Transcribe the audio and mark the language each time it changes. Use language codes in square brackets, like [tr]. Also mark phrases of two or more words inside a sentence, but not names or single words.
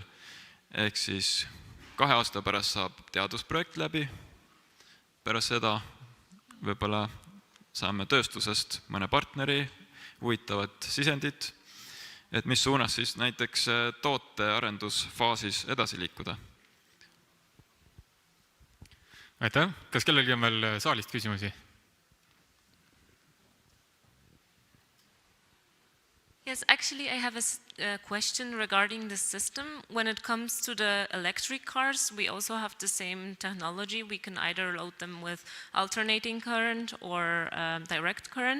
[et] Ehk siis 2 aasta pärast saab teadusprojekt läbi, pärast seda võib-olla saame tööstusest mõne partneri huvitavat sisendit, et mis suunas siis näiteks tootearendusfaasis edasi liikuda. Aitäh! Kas kellelgi on veel saalist küsimusi? [en] Yes, actually I have a question regarding the system. When it comes to the electric cars, we also have the same technology. We can either load them with alternating current or direct current.